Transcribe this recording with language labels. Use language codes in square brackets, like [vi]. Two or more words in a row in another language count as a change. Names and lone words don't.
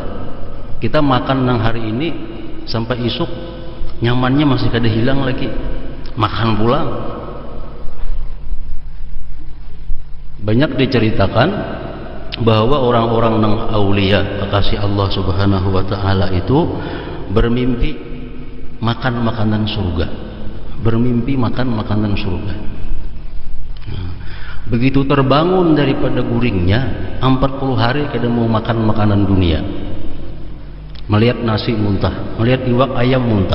[bjn] Kita makan nang hari ini sampai isuk nyamannya masih kada hilang lagi, makan pulang. Banyak diceritakan bahwa orang-orang nang aulia kekasih Allah Subhanahu wa taala itu bermimpi makan makanan surga, bermimpi makan makanan surga. Nah, begitu terbangun daripada guringnya 40 hari kada mau makan makanan dunia. Melihat nasi muntah, melihat iwak ayam muntah.